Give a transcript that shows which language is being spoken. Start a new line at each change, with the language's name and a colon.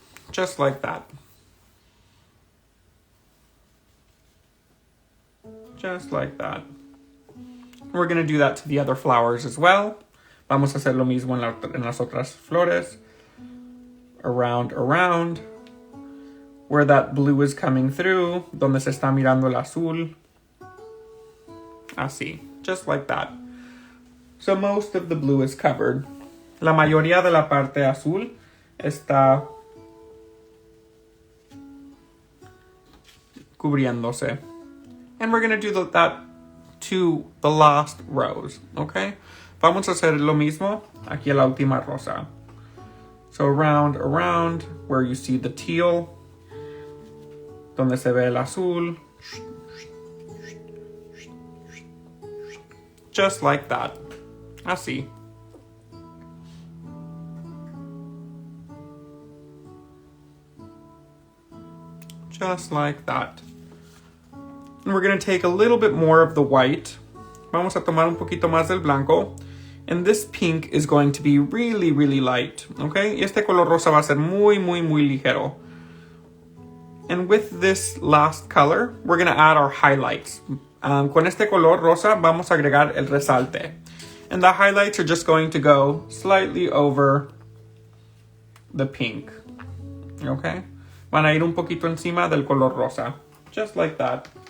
English: Just like that. Just like that. We're going to do that to the other flowers as well.
Spanish: Vamos a hacer lo mismo en las otras flores.
English: Around, around. Where that blue is coming through.
Spanish: Donde se está mirando el azul. Así.
English: Just like that. So most of the blue is covered.
Spanish: La mayoría de la parte azul está cubriéndose.
English: And we're going to do that to the last rows, okay?
Spanish: Vamos a hacer lo mismo aquí en la última rosa.
English: So around, around, where you see the teal,
Spanish: donde se ve el azul.
English: Just like that.
Spanish: Así.
English: Just like that. And we're going to take a little bit more of the white.
Spanish: Vamos a tomar un poquito más del blanco.
English: And this pink is going to be really, really light. Okay?
Spanish: Y este color rosa va a ser muy, muy, muy ligero.
English: And with this last color, we're going to add our highlights.
Spanish: Con este color rosa, vamos a agregar el resalte.
English: And the highlights are just going to go slightly over the pink. Okay?
Spanish: Van a ir un poquito encima del color rosa.
English: Just like that.